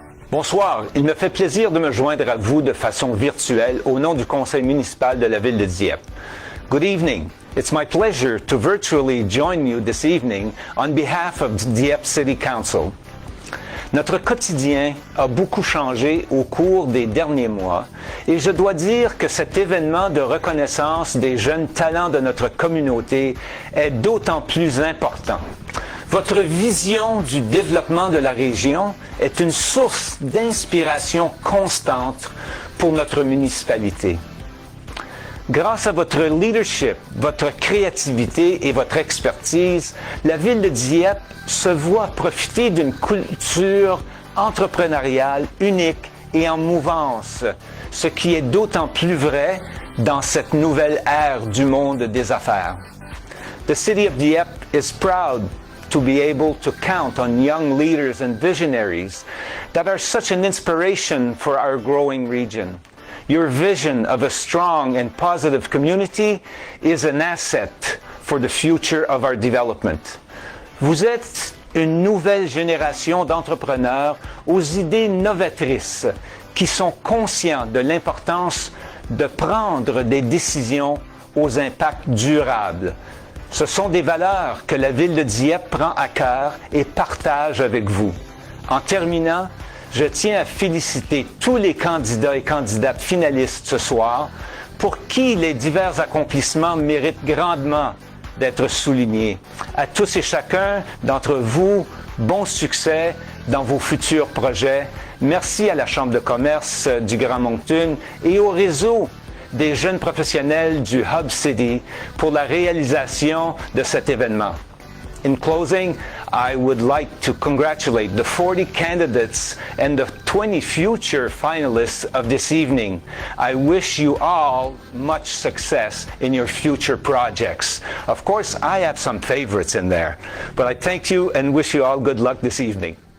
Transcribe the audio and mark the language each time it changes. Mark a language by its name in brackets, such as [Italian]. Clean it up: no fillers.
[French] Bonsoir, il me fait plaisir de me joindre à vous de façon virtuelle au nom du conseil municipal de la ville de Dieppe. [English] Good evening. It's my pleasure to virtually join you this evening on behalf of Dieppe City Council. [French] Notre quotidien a beaucoup changé au cours des derniers mois et je dois dire que cet événement de reconnaissance des jeunes talents de notre communauté est d'autant plus important. Votre vision du développement de la région est une source d'inspiration constante pour notre municipalité. Grâce à votre leadership, votre créativité et votre expertise, la ville de Dieppe se voit profiter d'une culture entrepreneuriale unique et en mouvance, ce qui est d'autant plus vrai dans cette nouvelle ère du monde des affaires. [English] The city of Dieppe is proud to be able to count on young leaders and visionaries that are such an inspiration for our growing region. Your vision of a strong and positive community is an asset for the future of our development. [French] Vous êtes une nouvelle génération d'entrepreneurs aux idées novatrices qui sont conscients de l'importance de prendre des décisions aux impacts durables. Ce sont des valeurs que la ville de Dieppe prend à cœur et partage avec vous. En terminant, je tiens à féliciter tous les candidats et candidates finalistes ce soir pour qui les divers accomplissements méritent grandement d'être soulignés. À tous et chacun d'entre vous, bon succès dans vos futurs projets. Merci à la Chambre de commerce du Grand Moncton et au réseau des jeunes professionnels du Hub City pour la réalisation de cet événement. [English] In closing, I would like to congratulate the 40 candidates and the 20 future finalists of this evening. I wish you all much success in your future projects. Of course, I have some favorites in there, but I thank you and wish you all good luck this evening.